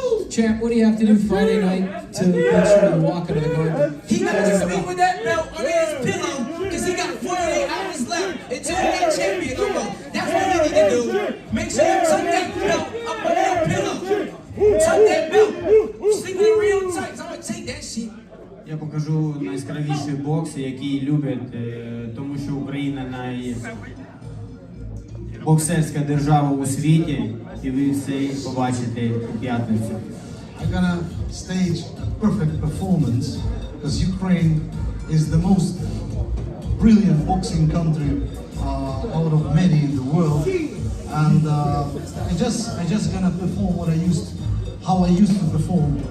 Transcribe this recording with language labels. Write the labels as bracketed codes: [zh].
[en] Champ, what do you have to do Friday night to make sure you walk into the garden? He got to sleep with that belt under his pillow because he got 48 hours left until he gets champion. That's what you need to do. Make sure you tuck that belt up under your pillow. Tuck that belt. Sleep with it real tight. So I'm going to take that shit. [uk] Я покажу найяскравіший бокс, який люблять, тому що Україна найбоксерська держава у світі, і ви все побачите у п'ятницю. [en] I'm gonna stage a perfect performance because Ukraine is the most brilliant boxing country out of many in the world, and I just gonna perform how I used to perform.